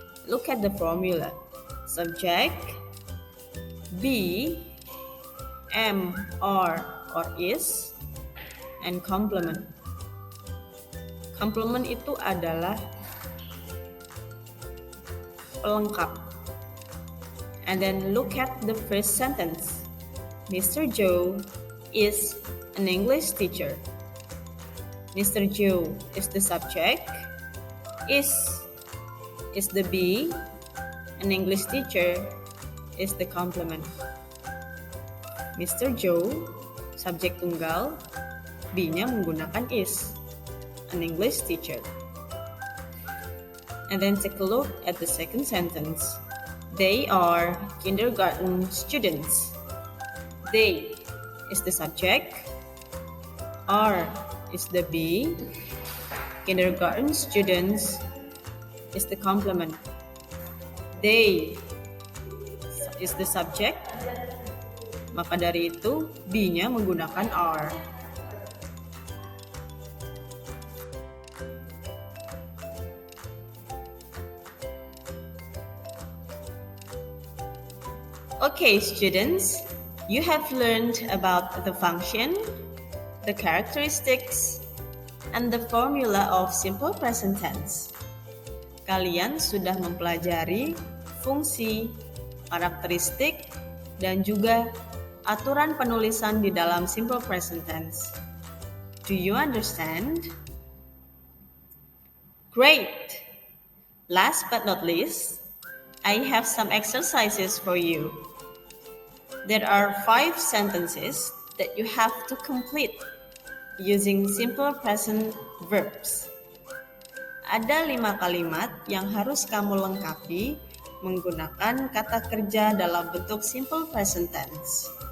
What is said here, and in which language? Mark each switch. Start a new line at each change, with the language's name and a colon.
English: Look at the formula. Subject, be, am, are, or is, and complement.
Indonesian: Complement itu adalah pelengkap.
English: And then look at the first sentence. Mr. Joe is an English teacher. Mr. Joe is the subject, is the be, an English teacher is the complement. Mr.
Indonesian: Joe, subjek tunggal, be-nya menggunakan is,
English: an English teacher. And then take a look at the second sentence. They are kindergarten students. They is the subject, are is the be, kindergarten students is the complement. They is the subject,
Indonesian: maka dari itu be-nya menggunakan are.
English: Okay, students, you have learned about the function, the characteristics, and the formula of simple present tense.
Indonesian: Kalian sudah mempelajari fungsi, karakteristik, dan juga aturan penulisan di dalam simple present tense.
English: Do you understand? Great! Last but not least, I have some exercises for you. There are 5 sentences that you have to complete using simple present verbs.
Indonesian: Ada 5 kalimat yang harus kamu lengkapi menggunakan kata kerja dalam bentuk simple present tense.